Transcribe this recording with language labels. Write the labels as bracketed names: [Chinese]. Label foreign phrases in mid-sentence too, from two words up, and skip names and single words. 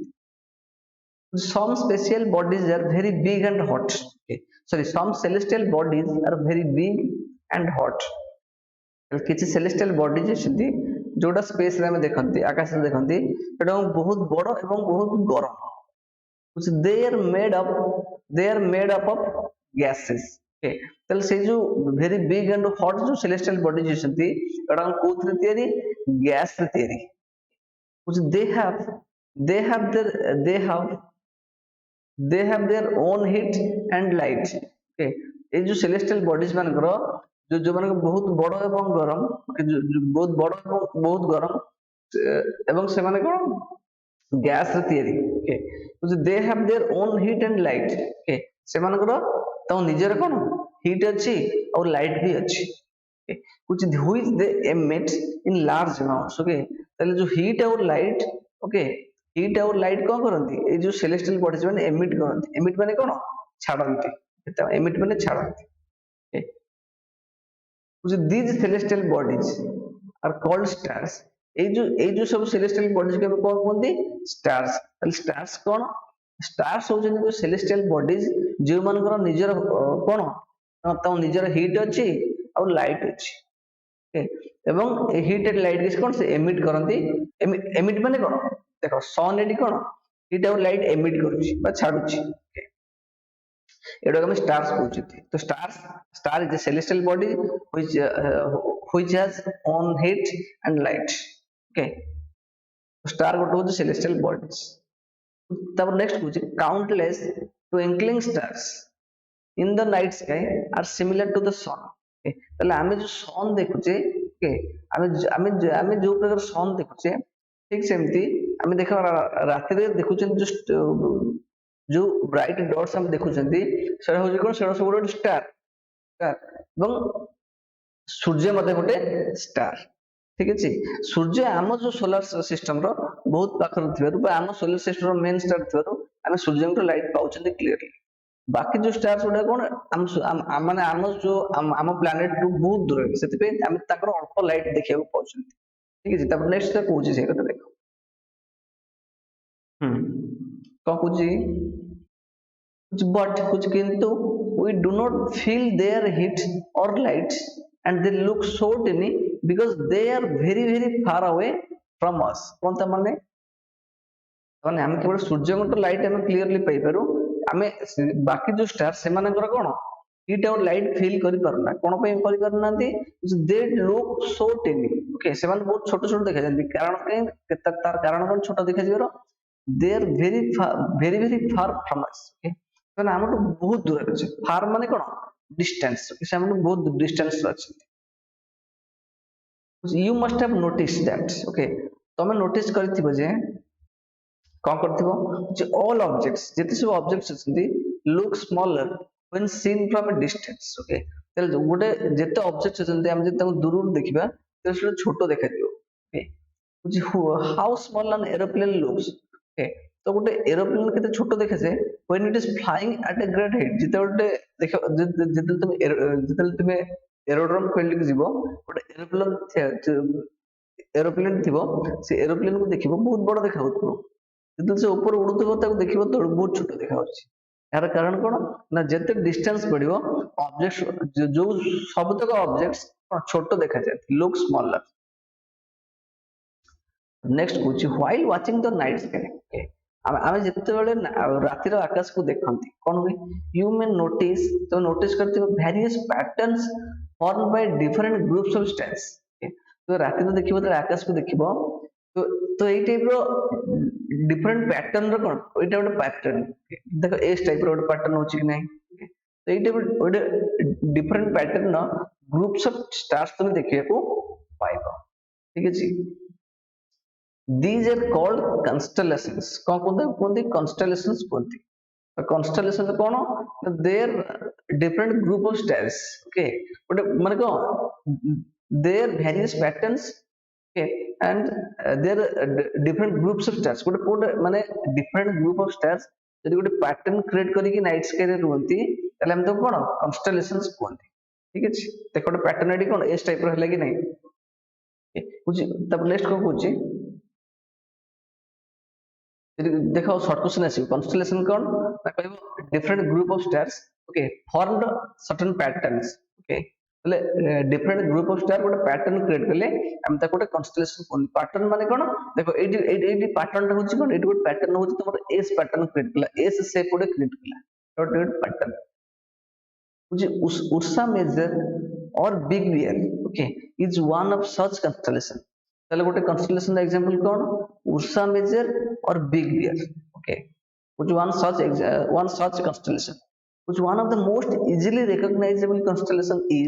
[English] some special bodies are very big and hot, okay, sorry, some celestial bodies are very big and hot, [Odia] କିଛି celestial bodies ଅଛନ୍ତି ଯୋଉଟା ସ୍ପେସ ରେ ଆମେ ଦେଖନ୍ତି ଆକାଶରେ ଦେଖନ୍ତି ସେଟା ବହୁତ ବଡ ଏବଂ ବହୁତ ଗରମ, [English] they are made up of gases, [Odia] okay, ତାହେଲେ ସେଇ ଯୋଉ [English] very big and hot [Odia] ଯୋଉ [English] celestial bodies [Odia] ଅଛନ୍ତି ଏଟା କୋଉଥିରେ ତିଆରି, ଗ୍ୟାସ ରେ ତିଆରି, [English] they have they have their they have they have their own heat and light, [Odia] okay, ଏଇ ଯୋଉ [English] celestial bodies [Odia] ମାନଙ୍କର ଯୋଉମାନଙ୍କ ବହୁତ ବଡ ଏବଂ ଗରମ, ବହୁତ ବଡ ଏବଂ ବହୁତ ଗରମ ଏବଂ ସେମାନେ କଣ ଗ୍ୟାସ ରେ ତିଆରି, ଓକେ, [English] they have their own heat and light, [Odia] ଓକେ, ସେମାନଙ୍କର ତାଙ୍କ ନିଜର କଣ ହିଟ୍ ଅଛି ଆଉ ଲାଇଟ୍ ବି ଅଛି, [English] which they emit in large amounts, [Odia] ଓକେ, ତାହେଲେ ଯୋଉ ହିଟ୍ ଆଉ ଲାଇଟ୍, ଓକେ, ହିଟ୍ ଆଉ ଲାଇଟ୍ କଣ କରନ୍ତି ଏଇ ଯୋଉ [English] celestial bodies [Odia] ମାନେ ଏମିଟ୍ କରନ୍ତି, ଏମିଟ୍ ମାନେ କଣ ଛାଡନ୍ତି, ଏମିଟ ମାନେ ଛାଡନ୍ତି। Okay? [English] These celestial bodies are called stars। [Odia] ଏଇ ଯୋଉ ସବୁ [English] celestial bodies [Odia] କୁ ଆମେ କଣ କୁହନ୍ତି? stars। ତାହେଲେ stars କଣ? stars ହଉଛନ୍ତି ଯୋଉ [English] celestial bodies [Odia] ଯେଉଁମାନଙ୍କର ନିଜର କଣ ତାଙ୍କ ନିଜର ହିଟ୍ ଅଛି ଆଉ ଲାଇଟ୍ ଅଛି। Okay? ଏବଂ ଏ [English] heat and light [Odia] କଣ ସେ ଏମିଟ କରନ୍ତି। ଏମିଟ ମାନେ କଣ? ଦେଖ ସନ୍ ଏଠି କଣ ହିଟ୍ ଆଉ ଲାଇଟ୍ ଏମିଟ କରୁଛି ବା ଛାଡୁଛି। Okay? ଏଗୁଡାକୁ ଆମେ stars କହୁଛନ୍ତି। [English] ତ star is a celestial body which has own heat and light। [Odia] Okay? star ଗୋଟେ ହଉଛି [English] celestial bodies। [Odia] ତାପରେ ନେକ୍ସଟ କହୁଛି [English] countless twinkling stars in the night sky are similar to the sun। Okay? [Odia] ତାହେଲେ ଆମେ ଯୋଉ sun ଦେଖୁଛେ, okay, ଆମେ ଆମେ ଯୋଉ ପ୍ରକାର sun ଦେଖୁଛେ ଠିକ ସେମିତି ଆମେ ଦେଖ ରାତିରେ ଦେଖୁଛନ୍ତି ଯୋଉ [English] bright dots [Odia] ଆମେ ଦେଖୁଛନ୍ତି ସେଟା ହଉଛି କଣ? ସେଟା ସବୁ ଗୋଟେ ଷ୍ଟାର। ଏବଂ ସୂର୍ଯ୍ୟ ମଧ୍ୟ ଗୋଟେ ଷ୍ଟାର। ଠିକ ଅଛି। ସୂର୍ଯ୍ୟ ଆମ ଯୋଉ [English] solar system [Odia] ର ବହୁତ ପାଖରେ ଥିବାରୁ ବା ଆମ [English] solar system [Odia] ର [English] main star [Odia] ଥିବାରୁ ଆମେ ସୂର୍ଯ୍ୟଙ୍କର ଲାଇଟ ପାଉଛନ୍ତି କ୍ଲିୟରଲି। ବାକି ଯୋଉ ଷ୍ଟାର୍ସ ଗୁଡା କଣ ମାନେ ଆମ ଯୋଉ ଆମ ପ୍ଲାନେଟ ଠୁ ବହୁତ ଦୂରରେ, ସେଥିପାଇଁ ଆମେ ତାଙ୍କର ଅଳ୍ପ ଲାଇଟ ଦେଖିବାକୁ ପାଉଛନ୍ତି। ଠିକ ଅଛି। ତାପରେ ନେକ୍ସଟ କହୁଛି ସେଇ କଥା ଦେଖ। ହୁଁ କଣ କହୁଛି? [English] but କିନ୍ତୁ we do not feel their heat or light and they look so tiny because they are very very far away from us। [Odia] କଣ ତା ମାନେ? ମାନେ ଆମେ କେବଳ ସୂର୍ଯ୍ୟଙ୍କର ଲାଇଟ୍ ଆମେ କ୍ଲିୟରଲି ପାଇପାରୁ, ଆମେ ବାକି ଯୋଉ ଷ୍ଟାର ସେମାନଙ୍କର କଣ ହିଟ୍ ଆଉ ଲାଇଟ୍ ଫିଲ୍ କରିପାରୁନା। କଣ ପାଇଁ କରିପାରୁନାହାନ୍ତି? [English] they look so tiny. [Odia] ଓକେ, ସେମାନେ ବହୁତ ଛୋଟ ଛୋଟ ଦେଖାଯାନ୍ତି। କାରଣ କାହିଁ? ତାର କାରଣ କଣ ଛୋଟ ଦେଖାଯିବାର? [English] They are very very far from us. [Odia] ସେମାନେ ଆମଠୁ ବହୁତ ଦୂରରେ ଅଛି। ଫାର ମାନେ କଣ? ଡିଷ୍ଟାନ୍ସ। ସେମାନେ ବହୁତ ଡିଷ୍ଟାନ୍ସ ଅଛନ୍ତି। [English] you must have notice that. [Odia] ଓକେ, ତମେ ନୋଟିସ୍ କରିଥିବ ଯେ କଣ କରିଥିବ ଯେ [English] all objects, [Odia] ଯେତେ ସବୁ ଅବଜେକ୍ଟସ୍ ଅଛନ୍ତି [English] look smaller when seen from a distance। [Odia] ଓକେ, ତାହେଲେ ଗୋଟେ ଯେତେ ଅବଜେକ୍ଟସ୍ ଅଛନ୍ତି ଆମେ ଯଦି ତାଙ୍କୁ ଦୂରରୁ ଦେଖିବା ତାହେଲେ ସେଟା ଛୋଟ ଦେଖାଯିବ। [English] ଓକେ, how small an aeroplane looks। ଓକେ, [Odia] ତ ଗୋଟେ ଏରୋପ୍ଲେନ କେତେ ଛୋଟ ଦେଖାଯାଏ [English] when it is flying at a great height। [Odia] ଯେତେବେଳେ ତୁମେ ଏରୋଡ୍ରମ ଫିଲ୍ଡକୁ ଯିବ, ଗୋଟେ ଏରୋପ୍ଲେନ ଥିବ, ସେ ଏରୋପ୍ଲେନକୁ ଦେଖିବ ବହୁତ ବଡ ଦେଖାଯାଉଥିବ। ଯେତେବେଳେ ସେ ଉପରୁ ଉଡୁଥିବ ତାକୁ ଦେଖିବ ତଳକୁ ବହୁତ ଛୋଟ ଦେଖାଯାଉଛି। ଏହାର କାରଣ କଣ? ନା ଯେତେ ଡିଷ୍ଟାନ୍ସ ବଢିବ ଅବଜେକ୍ଟ ଯୋଉ ସବୁତକ ଅବଜେକ୍ଟ ଛୋଟ ଦେଖାଯାଏ, [English] look smaller. ନେକ୍ସଟ କହୁଛି while watching the night sky। [Odia] ଆମେ ଯେତେବେଳେ ରାତିର ଆକାଶକୁ ଦେଖନ୍ତି କଣ ହୁଏ? [English] you may notice, [Odia] ତ ନୋଟିସ କରିଥିବ [English] various patterns formed by different groups of stars। [Odia] ତ ରାତିରେ ଦେଖିବ, ଯେତେବେଳେ ଆକାଶକୁ ଦେଖିବ ତ ତ ଏଇ ଟାଇପ ର [English] different pattern [Odia] ର କଣ ଏଇଟା ଗୋଟେ ପ୍ୟାଟର୍ନ। ଦେଖ [English] S type [Odia] ର ଗୋଟେ ପ୍ୟାଟର୍ନ ହଉଛି କି ନାହିଁ? ତ ଏଇ ଟାଇପ ଗୋଟେ [English] different pattern [Odia] ର [English] groups of stars [Odia] ତମେ ଦେଖିବାକୁ ପାଇବ। ଠିକ ଅଛି। [English] these are called constellations। [Odia] କଣ କୁହନ୍ତି? constellations କୁହନ୍ତି। constellation କଣ? [English] their different group of stars। [Odia] ଓକେ, ଗୋଟେ ମାନେ କଣ [English] their various patterns। ଓକେ, and their different groups of stars। [Odia] ଗୋଟେ ମାନେ [English] different group of stars [Odia] ଯଦି ଗୋଟେ pattern create କରିକି [English] night sky [Odia] ରେ ରୁହନ୍ତି ତାହେଲେ ଆମେ ତାକୁ କଣ constellations କୁହନ୍ତି। ଠିକ ଅଛି। ଦେଖ ଗୋଟେ pattern ଏଠି କଣ [English] S type [Odia] ର ହେଲା କି ନାହିଁ? ବୁଝି ତାପରେ ନେକ୍ସଟ କଣ କହୁଛି? ଦେଖ [English] short question [Odia] ଆସିବ। କନଷ୍ଟେଲେସନ କଣ? ନା କହିବ [English] different group of stars, okay, formed certain patterns। [Odia] ଓକେ, ହେଲେ [English] different group of star [Odia] ଗୋଟେ pattern create କଲେ ଆମେ ତାକୁ ଗୋଟେ constellation କୁହନ୍ତି। pattern ମାନେ କଣ? ଦେଖ ଏଇଠି pattern ଟା ହଉଛି କଣ? ଏଇଠି ଗୋଟେ pattern ହଉଛି ତମର [English] S pattern [Odia] create କଲା, [English] S shape [Odia] ଗୋଟେ create କଲା, ଗୋଟେ pattern ହଉଛି Ursa Major or Big Bear। [English] ଓକେ, is one of such constellation। [Odia] ତାହେଲେ ଗୋଟେ [English] constellation example [Odia] କଣ? Ursa Major or Big Bear। [English] ଓକେ, which one such constellation which one of the most easily recognizable constellation is।